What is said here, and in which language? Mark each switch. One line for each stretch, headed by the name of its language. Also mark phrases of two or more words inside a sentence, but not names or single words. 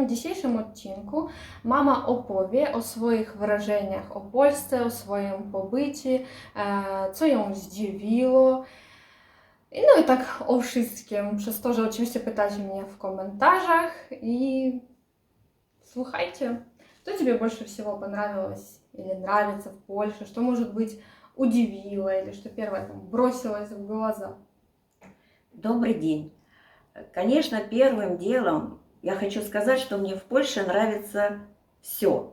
Polish: W dzisiejszym odcinku mama opowie o swoich wrażeniach o Polsce, o swoim pobycie, co ją zdziwiło. No i tak o wszystkim, przez to, że oczywiście pytacie mnie w komentarzach i słuchajcie,
Russian: что тебе больше всего понравилось или нравится в Польше, что, может быть, удивило или что первое там бросилось в глаза? Добрый день. Конечно, первым делом я хочу сказать, что мне в Польше нравится все.